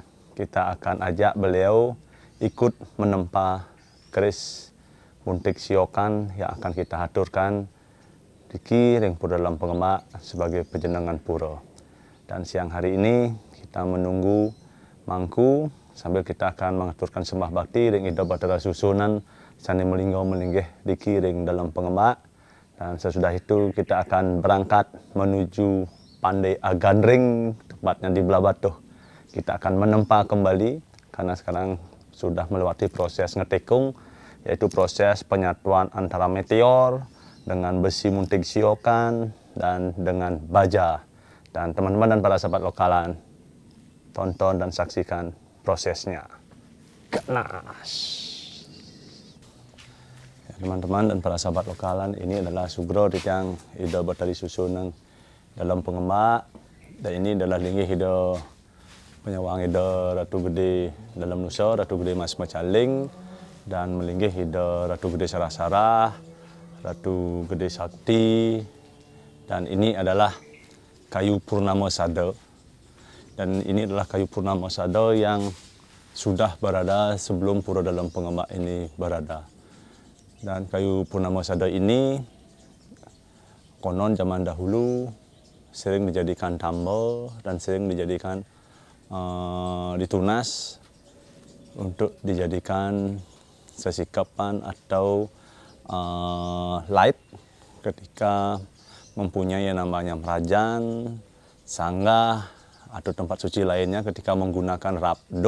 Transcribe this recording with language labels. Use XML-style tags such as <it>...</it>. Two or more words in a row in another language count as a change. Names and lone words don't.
<id>Kita akan ajak beliau ikut menempa keris muntik siokan yang akan kita aturkan di kiring Pura Dalam Pengembak sebagai penjenengan pura. Dan siang hari ini kita menunggu Mangku sambil kita akan mengaturkan sembah bakti</id> <ban>ring ida batara susunan sani melinggau melinggih</ban> <id>di kiring Dalam Pengembak. Dan sesudah itu kita akan berangkat menuju Pandai Agandring, tepatnya di Belah Batuh. Kita akan menempa kembali karena sekarang sudah melewati proses ngetekung, yaitu proses penyatuan antara meteor dengan besi muntik siokan dan dengan baja. Dan teman-teman dan para sahabat lokalan, tonton dan saksikan prosesnya. Ganas. Ya, teman-teman dan para sahabat lokalan, ini adalah Sugro yang</id> <ban>ida batari susun</ban> <id>Dalam Pengembak. Dan ini adalah</id> <ban>linggih ida penyawang ida</ban> <id>Ratu Gede Dalam Nusa, Ratu Gede Mas Macaling, dan</id> <ban>melinggih ida</ban> <id>Ratu Gede Sarah-Sarah, Ratu Gede Sakti. Dan ini adalah kayu Purnama Sada. Dan ini adalah kayu Purnama Sada yang sudah berada sebelum Pura Dalam Pengembak ini berada. Dan kayu Purnama Sada ini konon zaman dahulu sering dijadikan tambal dan sering dijadikan ditunas untuk dijadikan sesikapan atau light ketika mempunyai yang namanya merajan, sanggah, atau tempat suci lainnya ketika menggunakan rabdok.</id>